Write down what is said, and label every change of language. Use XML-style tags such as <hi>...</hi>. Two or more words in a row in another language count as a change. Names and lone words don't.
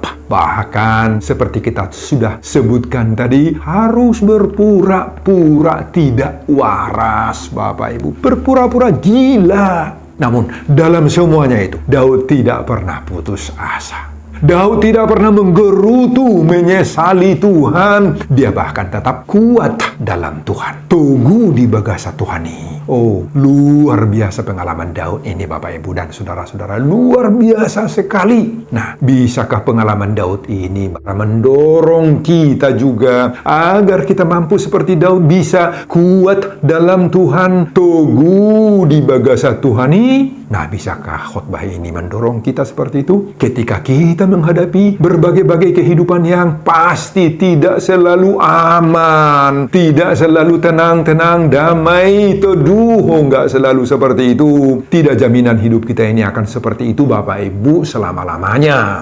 <id>Bahkan seperti kita sudah sebutkan tadi, harus berpura-pura tidak waras, Bapak Ibu. Berpura-pura gila. Namun dalam semuanya itu, Daud tidak pernah putus asa. Daud tidak pernah menggerutu, menyesali Tuhan. Dia bahkan tetap kuat dalam Tuhan.</id> <bbc>Teguh di bagasa Tuhani.</bbc> <id>Oh, luar biasa pengalaman Daud ini, Bapak Ibu dan saudara-saudara. Luar biasa sekali. Nah, bisakah pengalaman Daud ini mendorong kita juga agar kita mampu seperti Daud, bisa kuat dalam Tuhan, teguh</id> <bbc>di bagasa Tuhani?</bbc> <id>Nah, bisakah khotbah ini mendorong kita seperti itu? Ketika kita menghadapi berbagai-bagai kehidupan yang pasti tidak selalu aman, tidak selalu tenang-tenang, damai, teduh, enggak selalu seperti itu. Tidak jaminan hidup kita ini akan seperti itu, Bapak Ibu, selama-lamanya.</id>